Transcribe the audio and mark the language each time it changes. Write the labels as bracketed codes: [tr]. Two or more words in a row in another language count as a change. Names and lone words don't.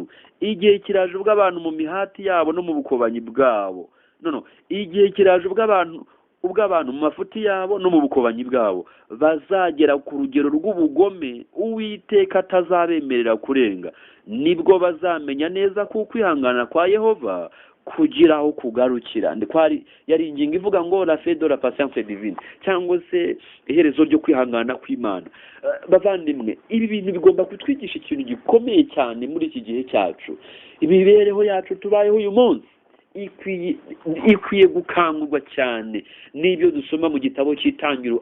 [rw] Igihe kiraje ubwo abantu mu mihati yabo no mu bukobanyi bwabo, igihe kiraje ubwo abantu mu mafuti yabo no mu bukobanyi bwabo bazagera ku rugero rw'ubugome Uwiteka atazabemerera kurenga. Nibwo bazamenya neza ko kwihangana kwa Yehova kugira aho kugarukira. Yari ingingo ivuga ngo [fr] la fin de la patience divine, [rw] cyangwa se iherezo ryo kwihangana kw'Imana. Bavandimwe, ibi bintu bigomba kutwigisha ikintu gikomeye cyane muri iki gihe cyacu. Imibereho yacu tubayeho uyu munsi ikwiye gukangurwa cyane n'ibyo dusoma mu gitabo cy'Itangiriro.